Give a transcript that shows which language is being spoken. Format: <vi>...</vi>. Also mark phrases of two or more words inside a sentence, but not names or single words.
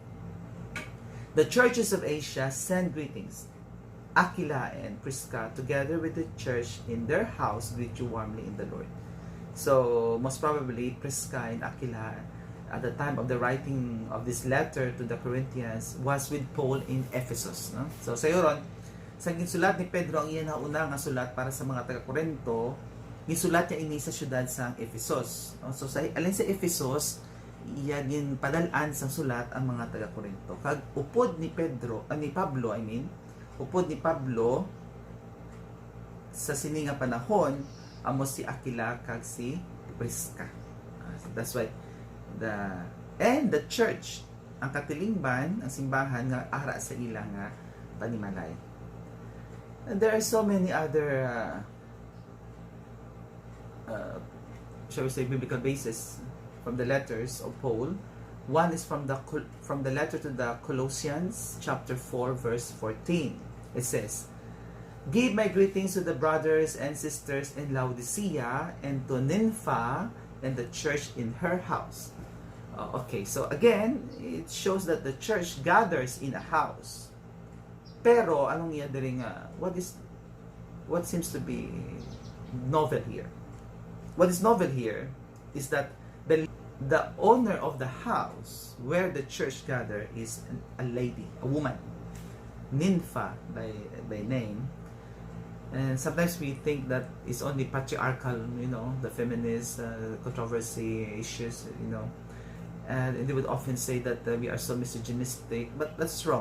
<en>"The churches of Asia send greetings. Aquila and Prisca, together with the church in their house, greet you warmly in the Lord." So, most probably, Prisca and Aquila, at the time of the writing of this letter to the Corinthians, was with Paul in Ephesus. No? So,</en> <hil>sa ron, sa ginsulat ni Pedro, ang iyan na una nga sulat para sa mga taga-Korinto, gisulat niya ini sa syudad sa Ephesus.</hil> <en>No?</en> <hil>So, alin sa Ephesus, iya din padalaan sa sulat ang mga taga-Korinto. Kag upod ni Pablo, upod ni Pablo sa sininga panahon, amo si Aquila kag si Prisca.</hil> <en>That's why the church,</en> <hil>ang katilingban, ang simbahan nga ara sa ilang nga panimalay.</hil> <en>And there are so many other shall we say biblical basis from the letters of Paul. One is from the letter to the Colossians, chapter 4, verse 14. It says, "Give my greetings to the brothers and sisters in Laodicea and to Nympha and the church in her house." Okay, so again, it shows that the church gathers in a house.</en> <hil>Pero anong iya diri nga</hil> <en>what what seems to be novel here? What is novel here is that the owner of the house where the church gather is a lady, a woman, Nympha by name. And sometimes we think that it's only patriarchal, the feminist controversy issues, and they would often say that we are so misogynistic, but that's wrong.</en>